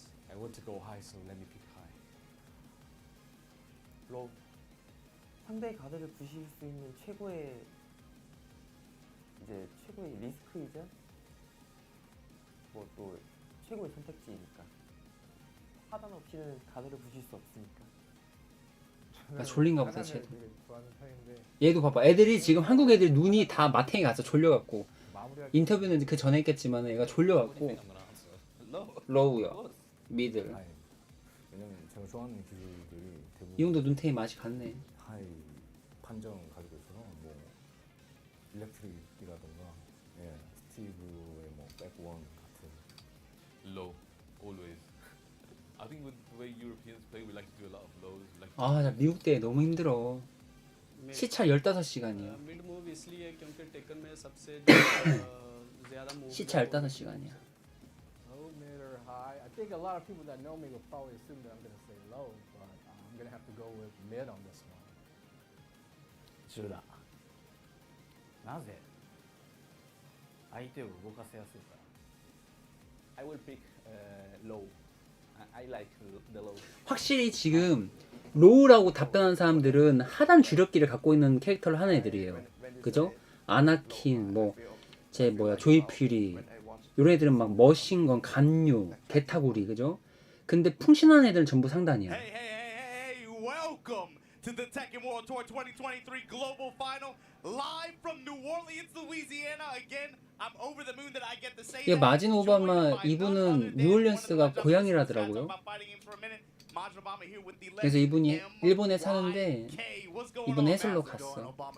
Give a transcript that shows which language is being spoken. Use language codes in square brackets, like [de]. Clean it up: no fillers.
[en] I want to go high, so let me pick high. [ko] 로우. 상대의 가드를 부실 수 있는 최고의 리스크이자 뭐 또 최고의 선택지이니까 하단 없이는 가드를 부실 수 없으니까. 나 졸린가 보다 하단을 쟤도. 되게 좋아하는 편인데 얘도 봐봐. 애들이 지금 한국 애들 눈이 다 마탱이 갔어. 졸려갖고. 마무리할 인터뷰는 그 전에 했겠지만 애가 졸려갖고. [en] I'm gonna answer. Low. [ko] 로우요. 미들. 하이. 왜냐면 제가 좋아하는 기술들이 대부분 이 형도 눈탱이 맛이 갔네. 하이 판정 가지고 있어서 뭐 일렉트릭이라던가 예, 스티브의 뭐 백원 같은 [en] Low, always. I think with the way Europeans play, we like to do a lot of lows. We like to [ko] 아, 나 미국 때 너무 힘들어. 시차 15시간이야. [hi] Mid move इसलिए क्योंकि taken में सबसे ज़्यादा move [ko] 시차 15시간이야. [en] low, mid, or high. I think a lot of people that know me will probably assume that I'm going to say low, but I'm going to have to go with mid on this one. [ja] 中だ。なぜ相手を動かせやすいから。 [en] I will pick low. I like the low. [ko] 확실히 지금 로우라고 답변한 사람들은 하단 주력기를 갖고 있는 캐릭터를 하는 애들이에요. 그죠? 아나킨, 제 조이 퓨리 이런 애들은 막 머신건, 간유, 개타구리, 그죠? 근데 풍신한 애들은 전부 상단이야. [en] Hey, welcome to the Tekken World Tour 2023 Global Final, live from New Orleans, Louisiana. Again, I'm over the moon that I get to say [ko] 이게 [en] that. [ko] 마진 오바마 이분은 뉴올리언스가 고향이라더라고요. 그래서 이분이 일본에 사는데 이번 해설로 갔어.